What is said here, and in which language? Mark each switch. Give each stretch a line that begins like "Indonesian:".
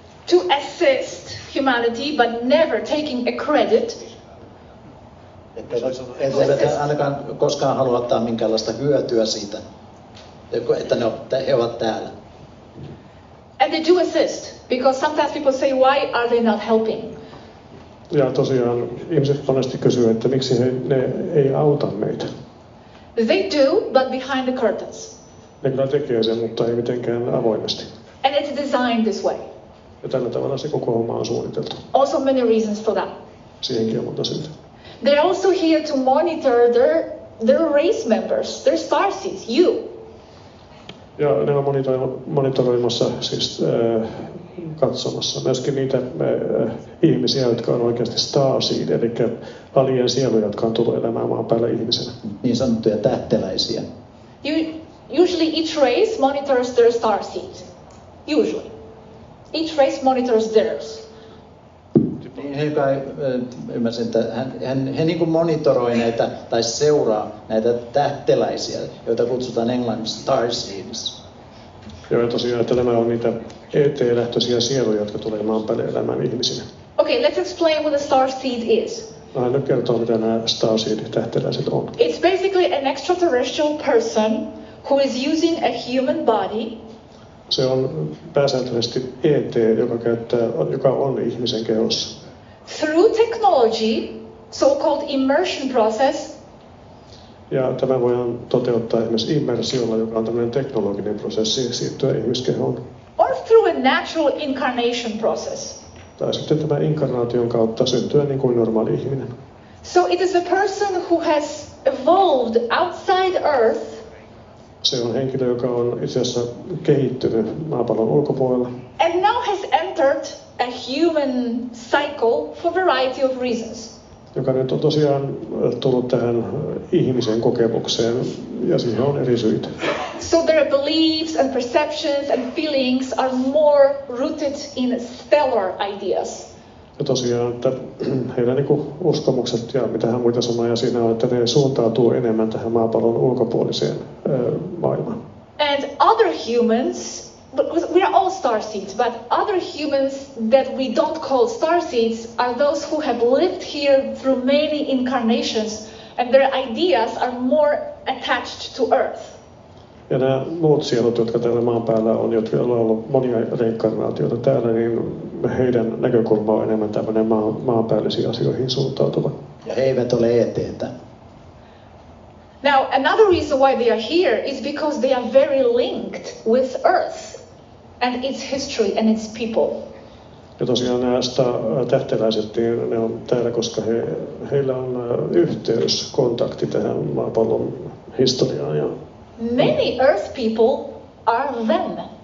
English: To assist humanity, but never taking a credit.
Finnish: Eivät ainakaan koskaan halua ottaa minkäänlaista hyötyä siitä, että he ovat täällä.
English: And they do assist, because sometimes people say, why are they not helping?
Finnish: Ja tosiaan ihmiset monesti kysyy, että miksi ne ei auta meitä.
English: They do, but behind the curtains.
Finnish: Ne kyllä tekee sen, mutta ei mitenkään avoimesti.
English: And it's designed this way.
Finnish: Ja tällä tavalla se koko homma on suunniteltu.
English: Also many reasons for that.
Finnish: Siihenkin on monta syytä.
English: They're also here to monitor their race members, their starseeds, you.
Finnish: Ja ne on monitoroimassa, siis katsomassa myöskin niitä ihmisiä, jotka on oikeasti starseed, eli alien sieluja, jotka on tullut elämään maan päällä ihmisenä. Niin sanottuja tähteläisiä.
English: Usually each race monitors their starseed. Usually. Each race monitors theirs.
Finnish: Niin he kai ymmärsin, että he niin kuin monitoroi näitä tai seuraa näitä tähteläisiä, joita kutsutaan englanniksi Starseeds. Joo, ja tosiaan, että nämä on niitä ET-lähtöisiä sieluja, jotka tulee maan päälle elämään ihmisinä.
English: Okay, let's explain what a starseed is.
Finnish: Hän nyt kertoo, mitä nämä Starseed-tähteläiset on.
English: It's basically an extraterrestrial person who is using a human body.
Finnish: Se on pääsääntöisesti ET, joka on ihmisen kehossa.
English: Through technology, so-called immersion process.
Finnish: Ja tämä voidaan toteuttaa esimerkiksi immersiolla, joka on tämmöinen teknologinen prosessi siirtyä ihmiskehoon.
English: Or through a natural incarnation process.
Finnish: Tai sitten tämä inkarnaation kautta syntyä niin kuin normaali ihminen.
English: So it is a person who has evolved outside Earth.
Finnish: Se on henkilö, joka on itse asiassa kehittynyt maapallon ulkopuolella.
English: And now has entered a human cycle for a variety of reasons.
Finnish: Joka nyt on tosiaan tullut tähän ihmisen kokemukseen, ja siihen on eri syitä.
English: So their beliefs and perceptions and feelings are more rooted in stellar ideas.
Finnish: Ja tosiaan, että heidän niin uskomukset ja mitä hän muita sanoja siinä on, että ne suuntautuu enemmän tähän maapallon ulkopuoliseen maailmaan.
English: And other humans, we are all starseeds, but other humans that we don't call starseeds are those who have lived here through many incarnations and their ideas are more attached to Earth.
Finnish: Ja nämä muut sielut, jotka täällä maan päällä on, jotka on ollut monia reinkarnaatioita täällä, niin heidän näkökulma on enemmän tämmöinen maanpäällisiin asioihin suuntautuva. Ja he eivät ole ET:tä.
English: Now, another reason why they are here is because they are very linked with Earth and its history and its people.
Finnish: Ja tosiaan nämä tähteläiset, niin ne on täällä, koska heillä on yhteys, kontakti tähän maapallon historiaan. Ja
English: many Earth people are them.